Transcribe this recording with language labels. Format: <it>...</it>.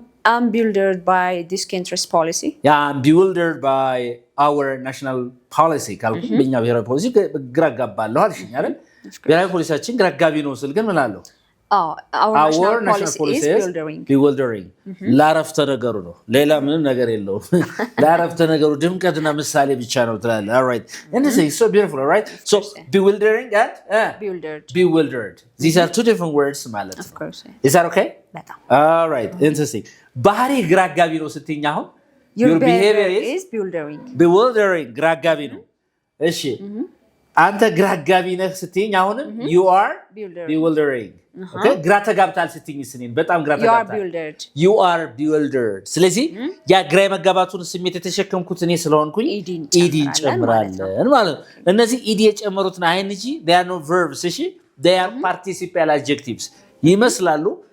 <en>I'm bewildered by this country's policy yeah I'm bewildered by our national policy</en> <am>ካልኩ በእኛ ብሔራዊ ፖሊሲ ግራ አጋባለሁ አልሽኝ አይደል ብሔራዊ ፖሊሲያችን ግራ አጋቢ ነው ስል ግን ምን አለው</am> <en>our national policy is</en> <am>bewildering ላረፍተ ነገሩ ነው ሌላ ምንም ነገር የለውም ላረፍተ ነገሩ ድምቀትና ምሳሌ ብቻ ነው ትላለህ</am> <en>all right and this is so beautiful all right so bewildering and bewildered these are two different words</en> <am>ማለት ነው</am> <en>of course is that okay all right interesting</en> <am>ባህሪ ግራ አጋቢ ነው ስትይኝ አሁን</am> <en>your behavior is</en> <am>bewildering ግራ አጋቢ ነው እሺ አንተ ግራ አጋቢ ነህ ስትይኝ አሁንም</am> <en>you are bewildering</en> <am>okay ግራ ተጋብታል ስትይኝ ስኔን በጣም ግራ ተጋብታል</am> <en>you are bewildered</en> <am>ስለዚህ ያ ግራ የመጋባቱን ስሜት የተሸከምኩት እኔ ስለሆንኩኝ ed እንጨምራለን ማለት ነው እነዚህ ed የጨመሩት ነው ing</am> <en>they are no verbs</en> <am>እሺ</am> <en>they are participial adjectives</en> <am>ይመስላሉ</am>